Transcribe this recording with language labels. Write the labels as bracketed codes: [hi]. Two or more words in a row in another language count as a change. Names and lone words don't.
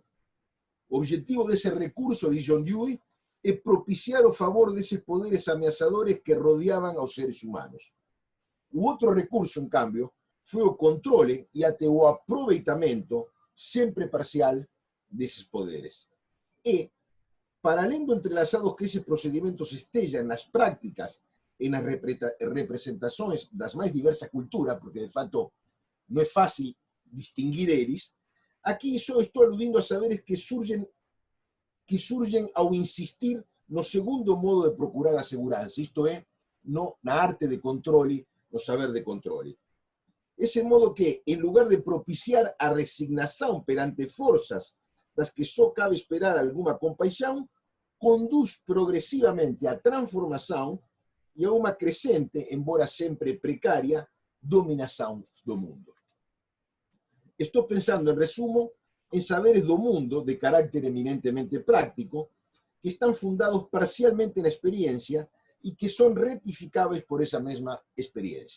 [gl] O objetivo dese recurso, de John Dewey, é propiciar o favor deses poderes ameaçadores que rodeaban aos seres humanos. O outro recurso, en cambio, foi o controle e até o aproveitamento, sempre parcial, deses poderes. E, para além do entrelazados que esses procedimentos estejam nas prácticas e nas representações das mais diversas culturas, porque de fato non é fácil distinguir eles, aquí só estou aludindo a saberes que surgen ao insistir no segundo modo de procurar a segurança, isto é, na arte de controle, no saber de controle. Ese modo que, en lugar de propiciar a resignación perante forzas das que só cabe esperar alguma compaixão, conduz progresivamente a transformación e a unha crecente, embora sempre precaria, dominación do mundo. Estou pensando, en resumo, en saberes do mundo de carácter eminentemente práctico que están fundados parcialmente na experiencia e que son rectificables por esa mesma experiencia.